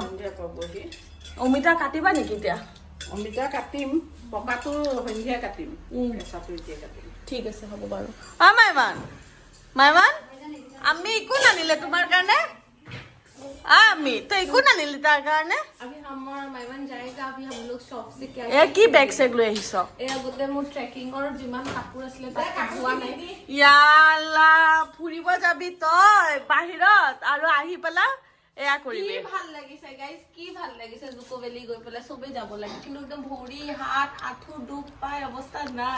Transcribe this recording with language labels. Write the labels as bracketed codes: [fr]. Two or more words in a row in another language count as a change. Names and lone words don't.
[as] সন্ধিয়া পাবহি অমিতা কাটিবা নেকি এতিয়া অমিতা কাটিম পকাটো সন্ধিয়া কাটিম কেঁচাটো এতিয়া কাটিম ঠিক আছে হ'ব বাৰু মাইমান আমি একো নানিলে তোমাৰ কাৰণে আমি তো একো নানিলি তাৰ কাৰণে [hi] अभी हमारा मेहमान जाएगा अभी हम लोग शॉप से क्या [as] এ কি বেগ চেগ লৈ আহিছ আগতে মোৰ ট্ৰেকিং और যিমান কাপোৰ আছিলে তাত ধোৱা নাই ইয়ালা ফুৰিব যাবি তই বাহিৰত আৰু আহি পেলা এয়া কি কৰিবি ভাল লাগিছে গাইজ, কি ভাল লাগিছে জুকো ভেলি গৈ পেলাই চবেই যাব লাগে, কিন্তু একদম ভৰি হাত আঁঠু দুখ পাই অৱস্থা নাই।